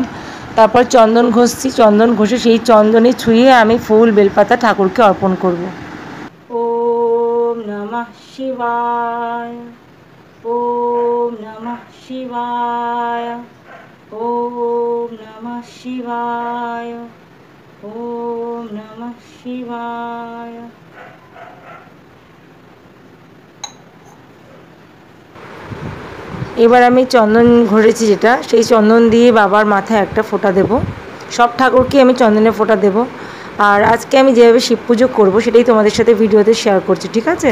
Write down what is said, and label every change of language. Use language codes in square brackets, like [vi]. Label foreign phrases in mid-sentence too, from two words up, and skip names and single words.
[bn] তারপর চন্দন ঘষছি, চন্দন ঘষে সেই চন্দনে ছুঁয়ে আমি ফুল বেলপাতা ঠাকুরকে অর্পণ করব। [sa] ওম নমঃ শিবায়, ওম নমঃ শিবায়, ওম নমঃ শিবায়, ওম নমঃ শিবায়। [bn] এবার আমি চন্দন ঘষেছি যেটা, সেই চন্দন দিয়ে বাবার মাথায় একটা ফোঁটা দেব। সব ঠাকুরকে আমি চন্দনের ফোঁটা দেব। আর আজকে আমি যেভাবে শিব পুজো করবো সেটাই তোমাদের সাথে ভিডিওতে শেয়ার করছি, ঠিক আছে?